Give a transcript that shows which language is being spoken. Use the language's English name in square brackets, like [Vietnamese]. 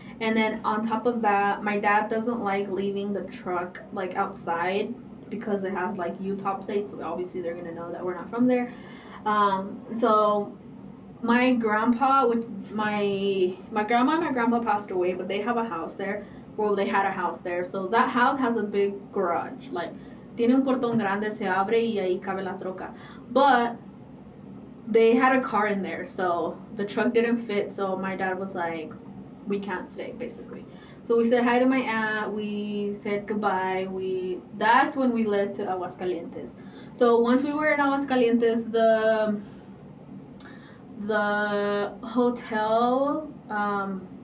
[English] And then on top of that, my dad doesn't like leaving the truck like outside because it has like Utah plates. So obviously they're gonna know that we're not from there. So my grandpa, my grandma and my grandpa passed away, but they have a house there. Well, they had a house there. So that house has a big garage. [Spanish] Like, tiene un portón grande, se abre y ahí cabe la troca. [English] But they had a car in there, so the truck didn't fit. So my dad was like, we can't stay, basically. So we said hi to my aunt. We said goodbye. That's when we left to Aguascalientes. So once we were in Aguascalientes, the hotel.